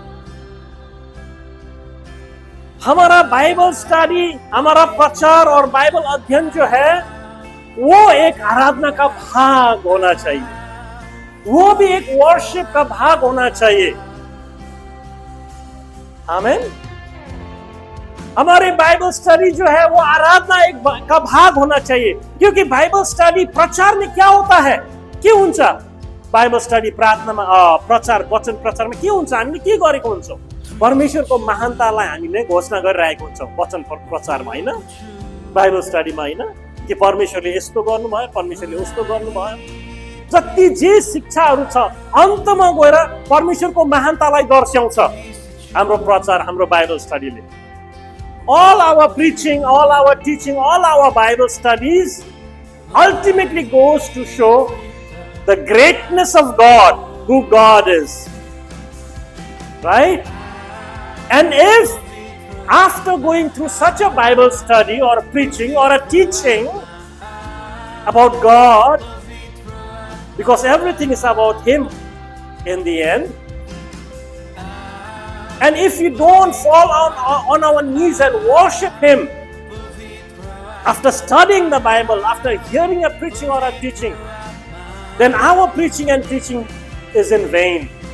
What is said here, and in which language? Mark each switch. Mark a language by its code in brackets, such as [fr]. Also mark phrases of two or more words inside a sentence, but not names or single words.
[hi] हमारा [en] Bible study, [hi] हमारा प्रचार और बाइबल अध्ययन जो है वो एक आराधना का भाग होना चाहिए, वो भी एक वर्शिप का भाग होना चाहिए। आमीन। हमारे [en] Bible study [hi] जो है वो आराधना एक का भाग होना चाहिए, क्योंकि [en] Bible study [hi] प्रचार में क्या होता है? [ne] के हुन्छ [en] Bible study [ne] प्रार्थनामा प्रचार वचन प्रचार में के हुन्छ? हामीले के गरेको हुन्छौँ? परमेश्वरको महानतालाई हामीले घोषणा गरिरहेको हुन्छौँ वचन प्रचारमा, हैन? [en] Bible studyमा, [ne] हैन? कि परमेश्वरले यस्तो गर्नुभयो, परमेश्वरले उस्तो गर्नुभयो, जति जे शिक्षाहरू छ अन्तमा गएर परमेश्वरको महानतालाई दर्शाउँछ हाम्रो प्रचार, हाम्रो [en] Bible studyले। All our preaching, all our teaching, all our Bible studies ultimately goes to show the greatness of God, who God is. Right? And if after going through such a Bible study or a preaching or a teaching about God, because everything is about Him in the end, and if you don't fall on our knees and worship Him after studying the Bible, after hearing a preaching or a teaching, then our preaching and teaching is in vain.